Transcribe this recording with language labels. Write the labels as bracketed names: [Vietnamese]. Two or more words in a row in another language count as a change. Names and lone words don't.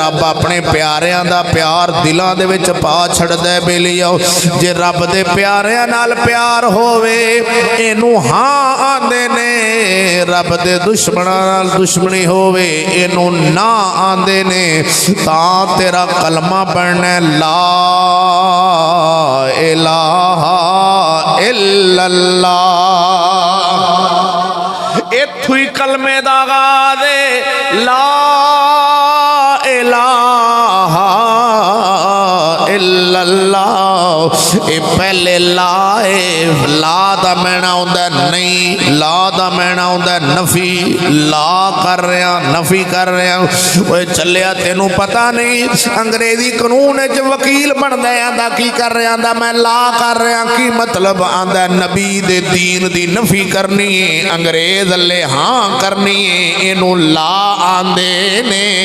[Punjabi] رب اپنے پیاریاں دا پیار دلوں دے وچ پا چھڈدا ہے. بیلیو جے رب دے پیاریاں نال پیار ہووے اینوں ہاں آندے نے، رب دے دشمناں نال دشمنی ہووے اینوں نا آندے نے. تاں تیرا کلمہ پڑھنا [Arabic] لا إله إلا الله, [Punjabi] ایتھوں ہی کلمے دا آغاز ہے. [Arabic] لا إله إلا الله, [Punjabi] یہ پہلے لا ہے، لا دا معنی ہوندا نہیں، لا دا معنی ہوندا نفی، لا کر رہا نفی کر رہا. اوئے چلیا تینوں پتا نہیں انگریزی قانون چ وکیل بندا آندا کی کر رہا، آندا میں لا کر رہا کی مطلب، آندا نبی دے دین دی نفی کرنی ہے، انگریز اللے ہاں کرنی ہے، اینوں لا آندے نے.